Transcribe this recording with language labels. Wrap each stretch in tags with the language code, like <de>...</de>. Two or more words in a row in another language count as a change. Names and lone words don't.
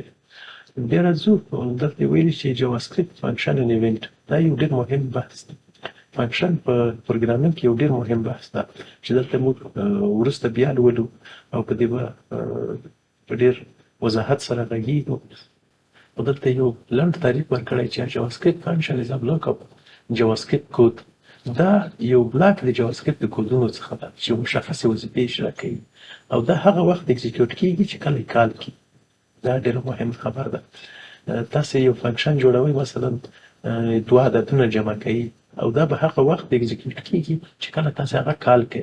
<ps>بیا راځو دلته ویلي چې</ps> <en>JavaScript function and event</en> <ps>دا یو ډېر مهم بحث دی. فانکشن په پروګرامینګ کې یو ډېر مهم بحث ده چې دلته موږ وروسته بیا لولو او په دې به په ډېر وضاحت سره غږیږو. او دلته یو لنډ تعریف ورکړی چې</ps> <en>JavaScript function is a block of JavaScript code.</en> <ps>دا یو بلاک د JavaScript د کودونو څخه ده چې مشخصې وظیفې اجرا کوي او دا هغه وخت اکزیکیوټ کېږي چې کله یې کال کړي. دا ډېره مهم خبر ده. تاسې یو فانکشن جوړوئ مثلا دوه عددونه جمع کوي او دا به هغه وخت اکزیکیوټ کېږي چې کله تاسې هغه کال کوئ.</ps>